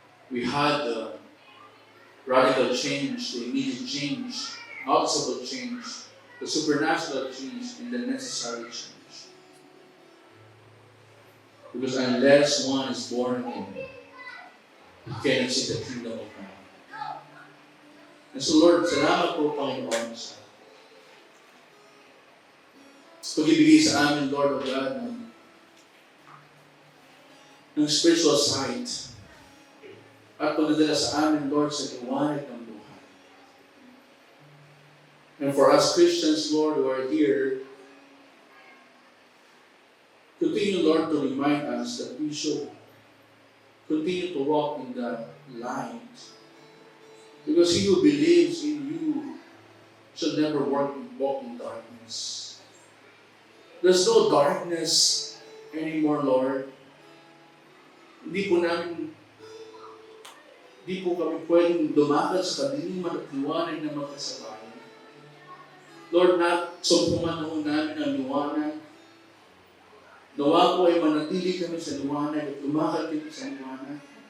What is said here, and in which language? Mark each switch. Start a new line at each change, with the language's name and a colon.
English: We had the radical change, the immediate change, noticeable change, the supernatural change, and the necessary change. Because unless one is born again, you cannot see the kingdom of God. And so Lord,
Filipino: salamat po, Panginoon, sa pag-ibigay sa amin, Lord of God, ng
English: spiritual sight
Filipino: at pagdadala sa amin, Lord, sa liwanag ng buhay.
English: And for us Christians, Lord, who are here, continue, Lord, to remind us that we should continue to walk in the light. Because he who believes in you shall never walk in darkness. There's no darkness anymore, Lord.
Filipino: Hindi po kami pwedeng dumakal sa kadiliman at liwanag na magkasabay. Lord, sumpuman na namin ang liwanag. Nawa po ay manatili kami sa liwanag at lumakal kami sa liwanag.